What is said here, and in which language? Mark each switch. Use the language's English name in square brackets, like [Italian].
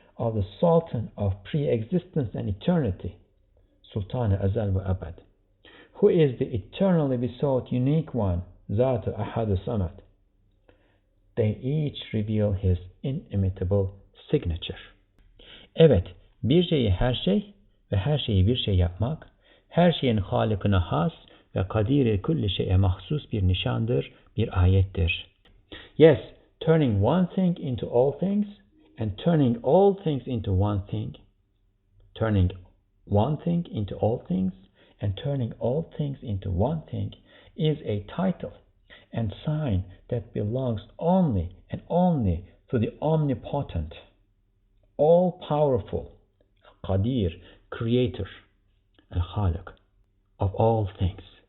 [English] of the Sultan of pre-existence and eternity, Sultan Azal wa Abad, who is the eternally besought unique one, Zat Ahad Samad. They each reveal his inimitable signature. [Turkish] Evet, bir şeyi her şey ve her şeyi bir şey yapmak, her şeyin halıkına has ve kadiri kulli şeye mahsus bir nişandır, bir ayettir. [English] Yes, turning one thing into all things and turning all things into one thing. Turning one thing into all things and turning all things into one thing is a title and sign that belongs only and only to the omnipotent, all-powerful, Qadir, creator, and Khaliq of all things.